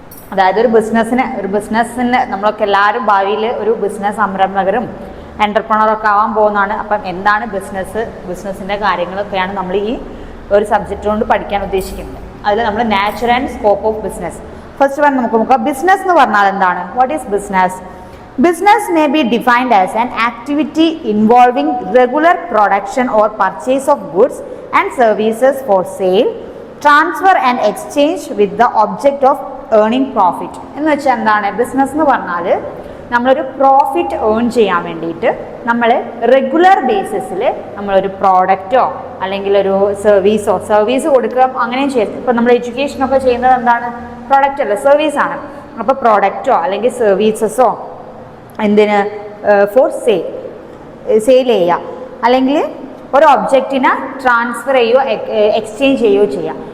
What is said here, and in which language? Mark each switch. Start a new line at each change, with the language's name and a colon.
Malayalam: അതായത് ഒരു ബിസിനസ്സിന് നമ്മളൊക്കെ എല്ലാവരും ഭാവിയിൽ ഒരു ബിസിനസ് സംരംഭകരും എൻ്റർപ്രണറൊക്കെ ആവാൻ പോകുന്നതാണ്. അപ്പം എന്താണ് ബിസിനസ്സിൻ്റെ കാര്യങ്ങളൊക്കെയാണ് നമ്മൾ ഈ ഒരു സബ്ജക്റ്റ് കൊണ്ട് പഠിക്കാൻ ഉദ്ദേശിക്കുന്നത്. അതിൽ നമ്മൾ nature and scope of business. First one നമുക്ക് നോക്കാം. ബിസിനസ് എന്ന് പറഞ്ഞാൽ എന്താണ്?
English: What is business? Business may be defined as an activity involving regular production or purchase of goods and services for sale, transfer and exchange with the object of earning profit.
Malayalam: എന്ന് വെച്ചാൽ എന്താണ് business എന്ന് പറഞ്ഞാൽ? നമ്മളൊരു profit earn ചെയ്യാൻ വേണ്ടിയിട്ട് നമ്മൾ regular ബേസിസിൽ നമ്മളൊരു പ്രോഡക്റ്റോ അല്ലെങ്കിൽ ഒരു സർവീസ് കൊടുക്കുക അങ്ങനെയും ചെയ്യും. ഇപ്പം നമ്മൾ എഡ്യൂക്കേഷനൊക്കെ ചെയ്യുന്നത് എന്താണ്? പ്രോഡക്റ്റ് അല്ല, സർവീസാണ്. അപ്പോൾ പ്രോഡക്റ്റോ അല്ലെങ്കിൽ സർവീസസോ എന്തിന് ഫോർ സെയിൽ ചെയ്യുക, അല്ലെങ്കിൽ ഒരു ഒബ്ജക്റ്റിനെ ട്രാൻസ്ഫർ ചെയ്യുകയോ എക്സ്ചേഞ്ച് ചെയ്യുകയോ ചെയ്യുക.